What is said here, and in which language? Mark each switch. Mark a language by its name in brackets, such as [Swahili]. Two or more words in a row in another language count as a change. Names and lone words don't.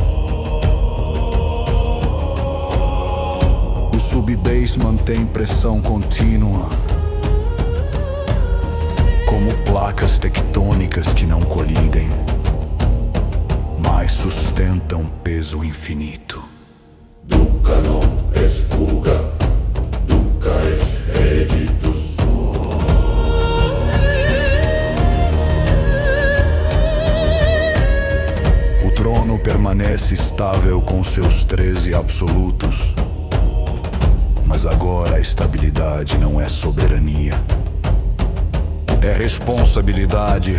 [Portuguese] O sub-base mantém pressão contínua, como placas tectônicas que não colidem, mas sustentam peso infinito. [Latin] Dukkha non es fuga, Dukkha es reditus. [Portuguese] O trono permanece estável com seus 13 absolutos, mas agora a estabilidade não é soberania. É responsabilidade.